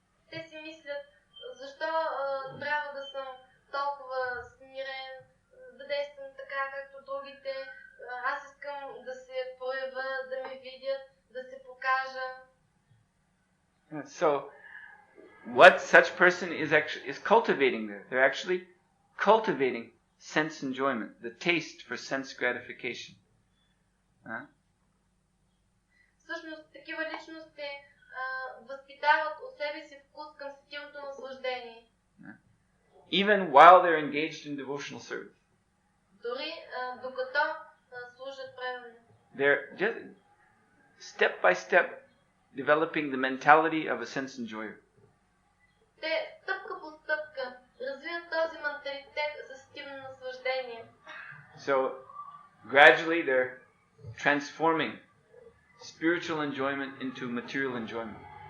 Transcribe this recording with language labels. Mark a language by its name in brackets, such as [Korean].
[Bulgarian] Те си мислят, защо трябва да съм толкова смирен, да действам така, както другите. Аз искам да се проявя, да ме видят, да се покажа. [English] So, what such person is cultivating there? They're actually cultivating sense enjoyment, the taste for sense gratification. [Bulgarian] Всъщност, такива личности възпитават у себе си вкус към сетивното наслаждение. [English] Even while they're engaged in devotional service. [Bulgarian] Дори докато служат правилно. [English] They're just step by step developing the mentality of a sense enjoyer. [Bulgarian] Те стъпка по стъпка развиват този менталитет за сетивно наслаждение. [English] So gradually they're transforming spiritual enjoyment into material enjoyment.